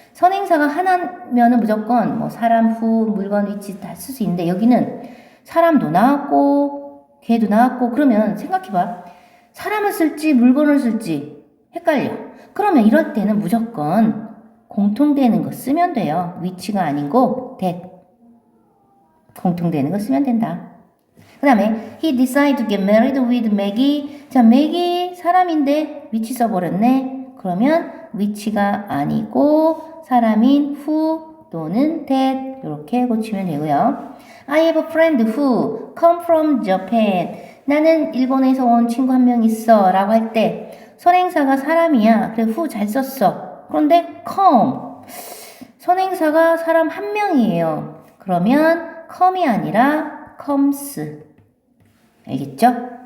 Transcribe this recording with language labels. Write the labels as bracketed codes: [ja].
[ko] 선행사가 하나면은 무조건 뭐 사람, 후, 물건, 위치 다 쓸 수 있는데 여기는 사람도 나왔고 걔도 나왔고 그러면 생각해봐. 사람을 쓸지 물건을 쓸지 헷갈려. 그러면 이럴 때는 무조건 공통되는 거 쓰면 돼요. 위치가 아니고 that. 공통되는 거 쓰면 된다. 그 다음에 [en] he decided to get married with Maggie. [ko] 자, Maggie 사람인데 위치 써버렸네. 그러면 위치가 아니고 사람인 who 또는 that 이렇게 고치면 되고요. [en] I have a friend who come from Japan. [ko] 나는 일본에서 온 친구 한 명 있어 라고 할 때 선행사가 사람이야. 그래 who 잘 썼어. 그런데 come 선행사가 사람 한 명이에요. 그러면 come이 아니라 comes. 알겠죠?